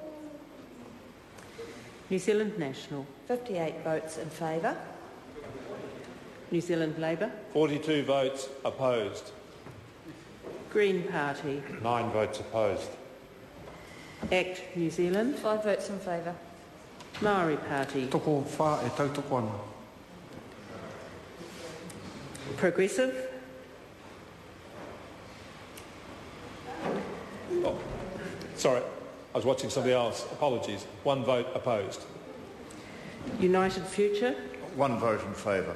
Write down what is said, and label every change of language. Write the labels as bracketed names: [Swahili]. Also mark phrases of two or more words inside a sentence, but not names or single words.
[English] New Zealand National. 58 votes in favour. New Zealand Labour. 42 votes opposed. Green Party. 9 votes opposed. Act New Zealand. 5 votes in favour. Maori Party. [Māori] Toko wha e tautoko ana. [English] Progressive. Oh, sorry, I was watching somebody else. Apologies. 1 vote opposed. United Future. 1 vote in favour.